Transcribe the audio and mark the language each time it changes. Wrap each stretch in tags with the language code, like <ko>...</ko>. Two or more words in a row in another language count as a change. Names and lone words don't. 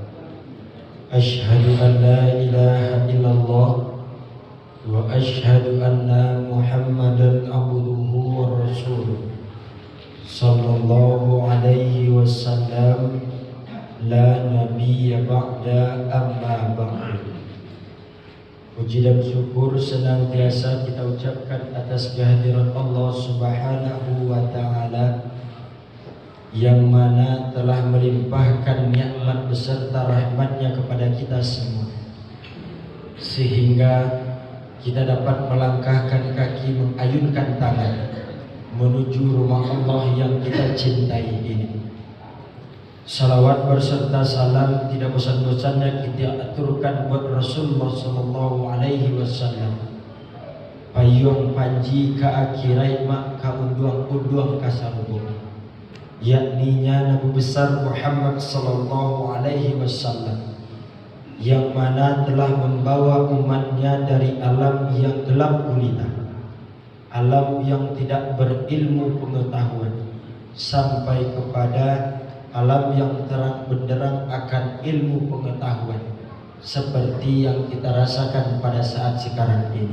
<ar>أشهد أن لا إله إلا الله وأشهد أن محمدا عبده ورسوله صلى الله عليه وسلم. لا نبي بعده أما بعد.</ar> <id>Puji dan syukur senantiasa kita ucapkan atas kehadiran Allah</id> <ar>سبحانه وتعالى</ar> <id>yang mana telah melimpahkan nikmat beserta rahmatnya kepada kita semua, sehingga kita dapat melangkahkan kaki, mengayunkan tangan menuju rumah Allah yang kita cintai ini. Salawat berserta salam tidak bosan-bosannya kita aturkan buat Rasulullah</id> <ar>صلى الله عليه وسلم.</ar> <min>Payung panji ka akhirai mak ka unduang-unduang ka sarubung,</min> <id>yakni Nabi besar Muhammad</id> <ar>صلى الله عليه وسلم,</ar> <id>yang mana telah membawa umatnya dari alam yang gelap gulita, alam yang tidak berilmu pengetahuan, sampai kepada alam yang terang benderang akan ilmu pengetahuan, seperti yang kita rasakan pada saat sekarang ini.</id>